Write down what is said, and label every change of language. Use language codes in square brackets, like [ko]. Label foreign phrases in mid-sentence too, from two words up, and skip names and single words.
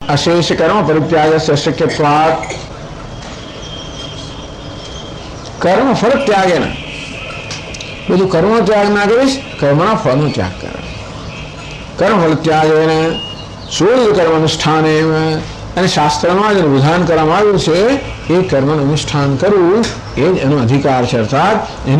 [sa] अशेष कर्म परित्यागस्य शक्यत्वात् कर्म फल त्यागे न [gu] બધું કર્મનો ત્યાગ ના કરીશ કર્મના ફળનો ત્યાગ કરે કર્મ ફળ ત્યાગે ને સૂર્ય કર્મ અનુષ્ઠાન અને શાસ્ત્રમાં જે વિધાન કરવામાં આવ્યું છે એ કર્મનું અનુષ્ઠાન કરવું એ જ એનો અધિકાર છે અર્થાત એની